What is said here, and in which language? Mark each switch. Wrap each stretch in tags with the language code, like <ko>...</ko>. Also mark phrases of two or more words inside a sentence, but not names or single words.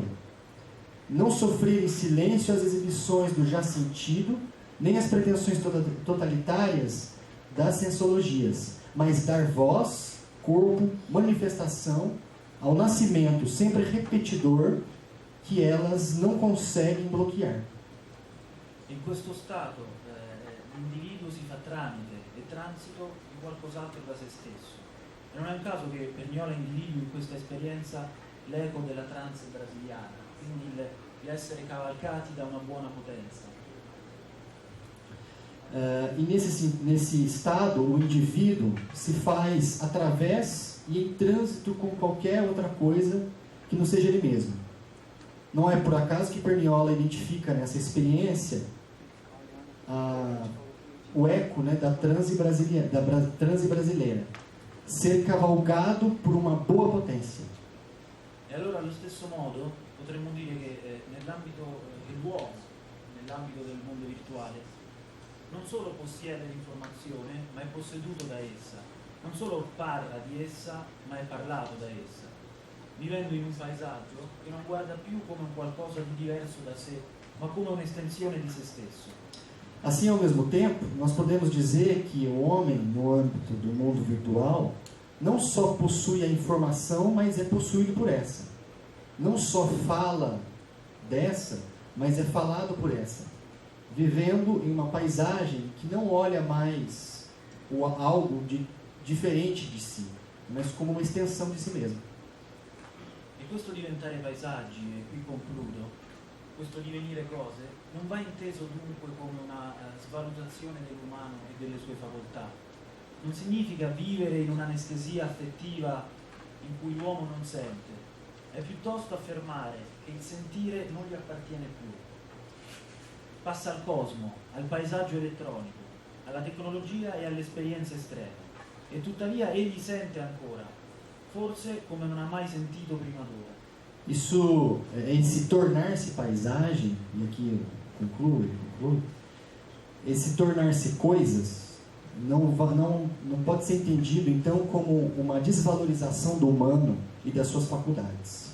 <pt>Não sofrer em silêncio as exibições do já sentido, nem as pretensões totalitárias das sensologias, mas dar voz, corpo, manifestação ao nascimento sempre repetidor que elas não conseguem bloquear.</pt> <it>In questo stato l'individuo si fa tramite e transito di qualcos'altro da se stesso. E non è un caso che Perniola individui in questa esperienza l'eco della trance brasiliana, quindi l'essere cavalcati da una buona potenza.</it> <pt>E nesse estado, o indivíduo se faz através e em trânsito com qualquer outra coisa que não seja ele mesmo. Não é por acaso que Perniola identifica nessa experiência o eco, né, da transe brasileira, ser cavalgado por uma boa potência.</pt> <it>E allora allo stesso modo potremmo dire che l'uomo, nell'ambito del mondo virtuale, non solo possiede l'informazione, ma è posseduto da essa. Non solo parla di essa, ma è parlato da essa, vivendo in un paesaggio che non guarda più come un qualcosa di diverso da sé, ma come un'estensione di se stesso.</it> <pt>Assim, ao mesmo tempo, nós podemos dizer que o homem, no âmbito do mundo virtual, não só possui a informação, mas é possuído por essa. Não só fala dessa, mas é falado por essa. Vivendo em uma paisagem que não olha mais algo diferente de si, mas como uma extensão de si mesmo.</pt> <it>E questo diventare paesaggi, e qui concludo, questo divenire cose, non va inteso dunque come una svalutazione dell'umano e delle sue facoltà. Non significa vivere in un'anestesia affettiva in cui l'uomo non sente, è piuttosto affermare che il sentire non gli appartiene più. Passa al cosmo, al paesaggio elettronico, alla tecnologia e alle esperienze estreme, e tuttavia egli sente ancora, forse come non ha mai sentito prima d'ora.</it> <pt>Isso, esse tornar-se paisagem, e aqui eu concluo, esse tornar-se coisas não pode ser entendido então como uma desvalorização do humano e das suas faculdades.</pt>